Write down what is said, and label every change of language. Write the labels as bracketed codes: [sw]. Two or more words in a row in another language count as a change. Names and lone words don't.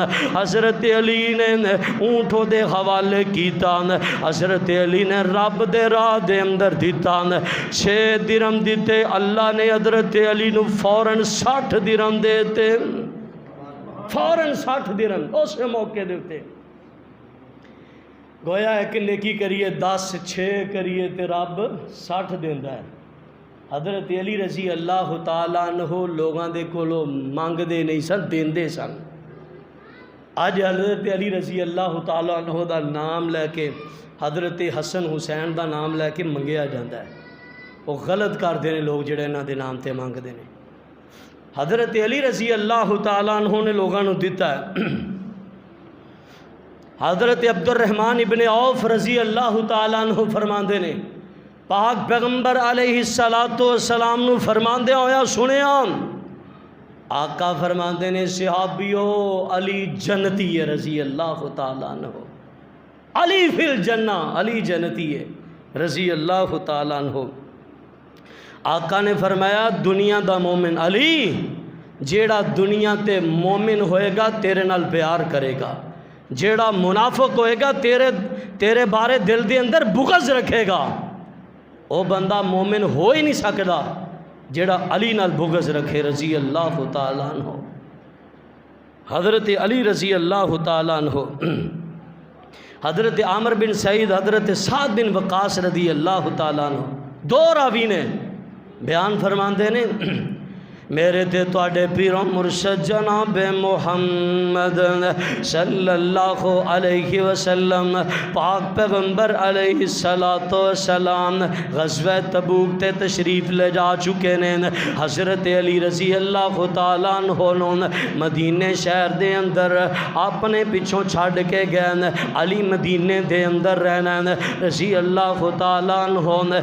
[pa] حضرت علی نے اونٹ دے حوالے کیتا، حضرت علی نے رب دے راہ دے اندر دیتا، 6 درم دیتے، اللہ نے حضرت علی نو فوراً 60 درم دیتے، فوراً 60 درم اس موقع دیتے۔ گویا ہے کہ نیکی کریے 10 6 کریے تے رب 60 دیندا ہے۔ حضرت علی [ar] رضی اللہ تعالیٰ عنہ [pa] لوگاں دے کولو مانگ دے نہیں سن، دیندے سن۔ آج حضرت علی [ar] رضی اللہ تعالیٰ عنہ [pa] دا نام لے کے حضرت حسن حسین دا نام لے کے منگیا جاندہ ہے، وہ غلط کر دینے لوگ جڑے انہاں دے نام تے مانگ دینے۔ حضرت علی [ar] رضی اللہ تعالیٰ عنہ [pa] نے لوگاں نو دیتا ہے۔ حضرت عبد الرحمن ابن عوف [ar] رضی اللہ تعالیٰ عنہ [pa] فرماندے نے پاک پیغمبر [ar] علیہ السلام [pa] نو فرماندے ہویا سنیا، آقا فرماندے نے صحابیو علی جنتی ہے [ar] رضی اللہ تعالیٰ عنہ، علی فی الجنہ، [pa] علی جنتی ہے [ar] رضی اللہ تعالیٰ عنہ۔ [pa] آقا نے فرمایا دنیا دا مومن علی، جیڑا دنیا تے مومن ہوئے گا تیرے نال پیار کرے گا، جیڑا منافق ہوئے گا تیرے بارے دل دے اندر بغض رکھے گا، [ur] وہ بندہ مومن ہو ہی نہیں سکتا [pa] جیڑا علی نال بغض رکھے [ar] رضی اللہ تعالیٰ عنہ۔ [pa] حضرت علی [ar] رضی اللہ تعالیٰ عنہ، [pa] حضرت عامر بن سعید، حضرت سعد بن وقاص [ar] رضی اللہ تعالیٰ عنہ، [pa] 2 راوی نے بیان فرماندے نے میرے تے تواڈے پیروں مرشد جناب محمد [ar] صلی اللہ علیہ وسلم [pa] پاک پیغمبر [ar] علیہ السلام [pa] غزوہ تبوک تے تشریف لے جا چکے نے۔ حضرت علی [ar] رضی اللہ تعالیٰ عنہ [pa] مدینے شہر دے اندر اپنے پچھوں چھڑ کے گئے، علی مدینے دے اندر رہنا [ar] رضی اللہ تعالیٰ عنہ۔